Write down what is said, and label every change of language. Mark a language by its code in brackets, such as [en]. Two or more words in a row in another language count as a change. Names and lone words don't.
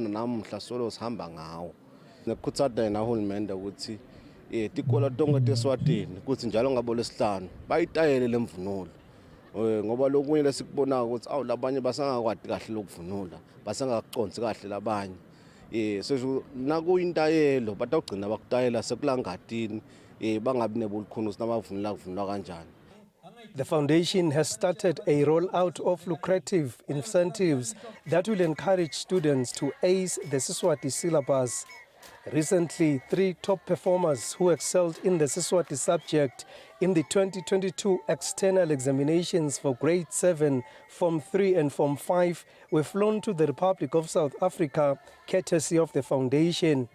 [ss] namuhla solo sihamba ngawo nekukhutsata nahulumende ukuthi tikolo tonke teSwatini ukuthi njalo ngabo lesihlanu bayitayele lemvunulo ngoba lokunye lesikubona ukuthi labanye basangakwadi kahle lokuvunula basangaconsi kahle labanye sesho nakuyintayelo batawugcina bakutayela sekulangatini bangabi nebulukhuni sinabavunula kuvunula kanjani [en] The foundation has started a rollout of lucrative incentives that will encourage students to ace the Siswati syllabus. Recently, 3 top performers who excelled in the Siswati subject in the 2022 external examinations for grade 7, Form 3 and Form 5 were flown to the Republic of South Africa, courtesy of the foundation.